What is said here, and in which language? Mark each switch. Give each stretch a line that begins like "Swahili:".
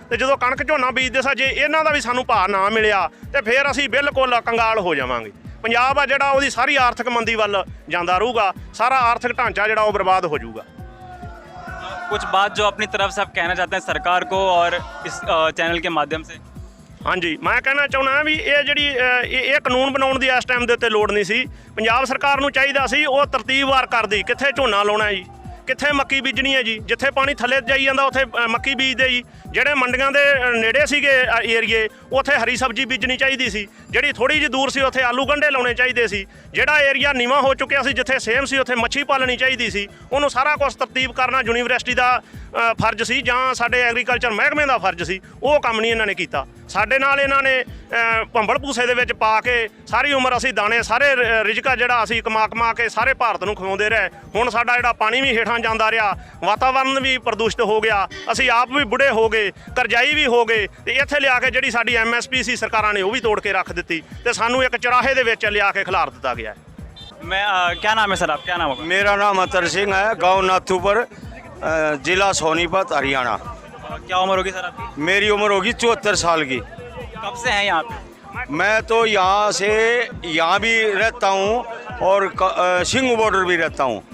Punjabi: ਤੇ ਜਦੋਂ ਕਣਕ ਝੋਨਾ ਬੀਜਦੇ ਸਾਂ, ਜੇ ਇਹਨਾਂ ਦਾ ਵੀ ਸਾਨੂੰ ਭਾਅ ਨਾ ਮਿਲਿਆ ਤੇ ਫਿਰ ਅਸੀਂ ਬਿਲਕੁਲ ਕੰਗਾਲ ਹੋ ਜਾਵਾਂਗੇ। ਪੰਜਾਬ ਆ ਜਿਹੜਾ ਉਹਦੀ ਸਾਰੀ ਆਰਥਿਕ ਮੰਦੀ ਵੱਲ ਜਾਂਦਾ ਰਹੂਗਾ। ਸਾਰਾ ਆਰਥਿਕ ਢਾਂਚਾ ਜਿਹੜਾ ਉਹ ਬਰਬਾਦ ਹੋ ਜਾਊਗਾ।
Hindi: कुछ बात जो अपनी तरफ से आप कहना चाहते हैं सरकार को और इस चैनल के माध्यम से?
Punjabi: ਹਾਂਜੀ, ਮੈਂ ਕਹਿਣਾ ਚਾਹੁੰਦਾ ਵੀ ਇਹ ਜਿਹੜੀ ਇਹ ਕਾਨੂੰਨ ਬਣਾਉਣ ਦੀ ਇਸ ਟਾਈਮ ਦੇ ਉੱਤੇ ਲੋੜ ਨਹੀਂ ਸੀ। ਪੰਜਾਬ ਸਰਕਾਰ ਨੂੰ ਚਾਹੀਦਾ ਸੀ ਉਹ ਤਰਤੀਬਵਾਰ ਕਰਦੀ, ਕਿੱਥੇ ਝੋਨਾ ਲਾਉਣਾ ਹੈ ਜੀ, ਕਿੱਥੇ ਮੱਕੀ ਬੀਜਣੀ ਹੈ ਜੀ। ਜਿੱਥੇ ਪਾਣੀ ਥੱਲੇ ਜਾਈ ਜਾਂਦਾ ਉੱਥੇ ਮੱਕੀ ਬੀਜਦੇ ਜੀ। ਜਿਹੜੇ ਮੰਡੀਆਂ ਦੇ ਨੇੜੇ ਸੀਗੇ ਏਰੀਏ ਉੱਥੇ ਹਰੀ ਸਬਜ਼ੀ ਬੀਜਣੀ ਚਾਹੀਦੀ ਸੀ। ਜਿਹੜੀ ਥੋੜੀ ਜਿਹੀ ਦੂਰ ਸੀ ਉੱਥੇ ਆਲੂ ਗੰਢੇ ਲਾਉਣੇ ਚਾਹੀਦੇ ਸੀ। ਜਿਹੜਾ ਏਰੀਆ ਨੀਵਾਂ ਹੋ ਚੁੱਕਿਆ ਸੀ, ਜਿੱਥੇ ਸੇਮ ਸੀ, ਉੱਥੇ ਮੱਛੀ ਪਾਲਣੀ ਚਾਹੀਦੀ ਸੀ। ਉਹਨੂੰ ਸਾਰਾ ਕੁਝ ਤਰਤੀਬ ਕਰਨਾ ਯੂਨੀਵਰਸਿਟੀ ਦਾ ਫਰਜ਼ ਸੀ, ਜਾਂ ਸਾਡੇ ਐਗਰੀਕਲਚਰ ਮਹਿਕਮੇ ਦਾ ਫਰਜ਼ ਸੀ। ਉਹ ਕੰਮ ਨਹੀਂ ਇਹਨਾਂ ਨੇ ਕੀਤਾ। ਸਾਡੇ ਨਾਲ ਇਹਨਾਂ ਨੇ ਭੰਬਲ ਭੂਸੇ ਦੇ ਵਿੱਚ ਪਾ ਕੇ ਸਾਰੀ ਉਮਰ ਅਸੀਂ ਦਾਣੇ ਸਾਰੇ ਰਿਜਕਾ ਜਿਹੜਾ ਅਸੀਂ ਕਮਾ ਕੇ ਸਾਰੇ ਭਾਰਤ ਨੂੰ ਖਵਾਉਂਦੇ ਰਹੇ। ਹੁਣ ਸਾਡਾ ਜਿਹੜਾ ਪਾਣੀ ਵੀ ਹੇਠਾਂ ਜਾਂਦਾ ਰਿਹਾ, ਵਾਤਾਵਰਨ ਵੀ ਪ੍ਰਦੂਸ਼ਿਤ ਹੋ ਗਿਆ, ਅਸੀਂ ਆਪ ਵੀ ਬੁੱਢੇ ਹੋ ਗਏ, ਕਰਜ਼ਾਈ ਵੀ ਹੋ ਗਏ। ਤੇ ਇੱਥੇ ਲਿਆ ਕੇ ਜਿਹੜੀ ਸਾਡੀ MSP ਸੀ ਸਰਕਾਰਾਂ ਨੇ ਉਹ ਵੀ ਤੋੜ ਕੇ ਰੱਖ ਦਿੱਤੀ ਤੇ ਸਾਨੂੰ ਇੱਕ ਚਰਾਹੇ ਦੇ ਵਿੱਚ ਲਿਆ ਕੇ ਖਿਲਾਰ ਦਿੱਤਾ ਗਿਆ।
Hindi: मैं क्या नाम है सर, आप क्या नाम होगा? मेरा नाम अतर सिंह है, गांव नाथूपुर, जिला सोनीपत, हरियाणा। क्या उम्र होगी सर आपकी? मेरी उम्र होगी 74 साल की। कब से हैं यहाँ पे? मैं तो यहाँ भी रहता हूँ और सिंह बॉर्डर भी रहता हूँ।